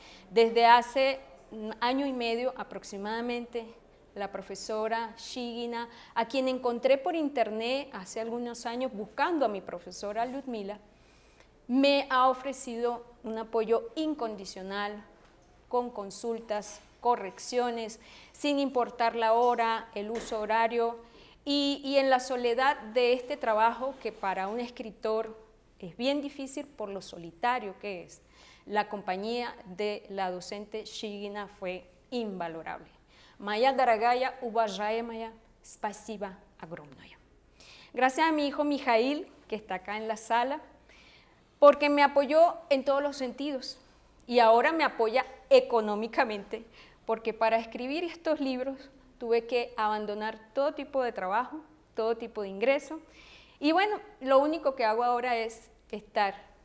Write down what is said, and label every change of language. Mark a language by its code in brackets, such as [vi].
[es] Desde hace un año y medio aproximadamente, la profesora Shigina, a quien encontré por internet hace algunos años buscando a mi profesora Lyudmila, me ha ofrecido un apoyo incondicional con consultas, correcciones, sin importar la hora, el uso horario, y en la soledad de este trabajo que para un escritor es bien difícil por lo solitario que es. La compañía de la docente Shigina fue invalorable. [ru] Моя дорогая, уважаемая, спасибо огромное. [es] Gracias a mi hijo Mijail, que está acá en la sala, porque me apoyó en todos los sentidos y ahora me apoya económicamente, porque para escribir estos libros tuve que abandonar todo tipo de trabajo, todo tipo de ingreso, y bueno, lo único que hago ahora es estar